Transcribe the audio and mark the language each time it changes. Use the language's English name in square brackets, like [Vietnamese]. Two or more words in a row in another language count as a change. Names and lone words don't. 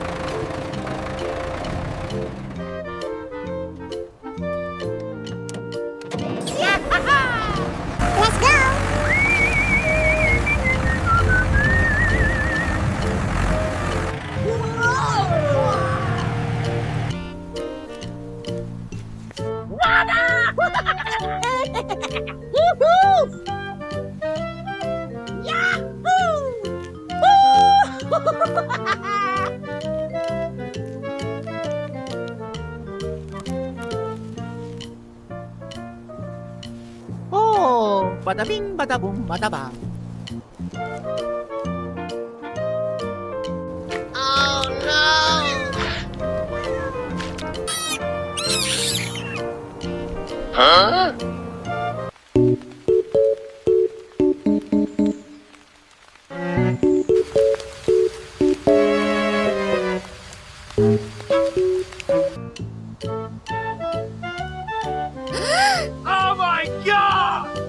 [English] Let's go! Woohoo! Oh, bada bing, bada boom, bada bang. Oh no! Huh? Oh my god!